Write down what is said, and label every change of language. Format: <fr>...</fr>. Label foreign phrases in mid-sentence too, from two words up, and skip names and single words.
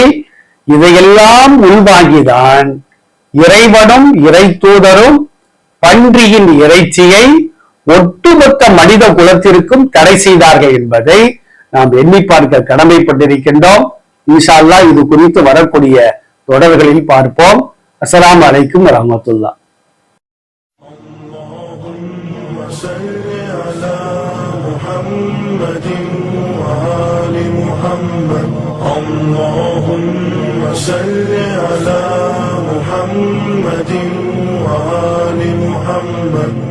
<ta>இதையெல்லாம் உள்வாங்கிதான் இறைவனும் இறை தூதரும் பன்றியின் இறைச்சியை ஒட்டுமொத்த மனித குலத்திற்கும் தடை செய்தார்கள் என்பதை நாம் எண்ணி பார்க்க கடமைப்பட்டிருக்கின்றோம்.</ta> <ar>إن شاء الله</ar> <ta>இது குறித்து வரக்கூடிய தொடர்களில் பார்ப்போம்.</ta> <ar>السلام عليكم ورحمة الله. صل على محمد وآل محمد. اللهم صل على محمد وآل محمد.</ar>